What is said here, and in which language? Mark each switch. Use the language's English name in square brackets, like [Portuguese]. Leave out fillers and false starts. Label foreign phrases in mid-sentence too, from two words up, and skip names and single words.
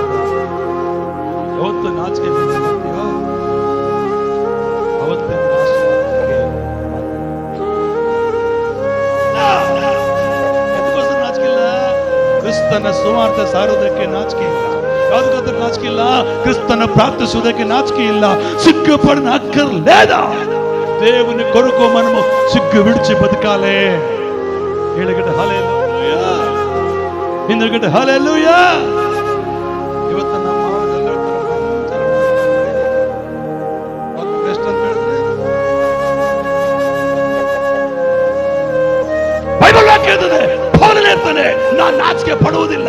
[Kannada] ಯಾವತ್ತು ನಾಚಿಕೆ ಮಾಡ್ತೀಯೋ ಅವತ್ತೇ ಎದಕ್ಕೋಸ್ಕರ ನಾಚಿಕೆ ಇಲ್ಲ? ಕ್ರಿಸ್ತನ ಸುವಾರ್ತೆ ಸಾರೋದಕ್ಕೆ ನಾಚಿಕೆ ಇಲ್ಲ. ಯಾವುದಕ್ಕೋಸ್ಕರ ನಾಚಿಕೆ ಇಲ್ಲ? ಕ್ರಿಸ್ತನ ಪ್ರಾರ್ಥಿಸುವುದಕ್ಕೆ ನಾಚಿಕೆ ಇಲ್ಲ. [Telugu] సిగ్గుపడిన అక్కర్లేదా? దేవుని కొరకు మనము సిగ్గు విడిచి బతకాలే. [Kannada] ಹೇಳಗಡೆ ಹಲ್ಲೆಲೂಯಾ, ಹಿಂದಗಡೆ ಹಲ್ಲೆಲೂಯಾ. ಇವತ್ತು ನಮ್ಮ ಬೈಬಲ್ ವಾಕ್ಯ ಹೇಳ್ತದೆ, ಪೌಲನು ಹೇಳ್ತಾನೆ, ನಾನು ನಾಚಿಕೆ ಪಡುವುದಿಲ್ಲ.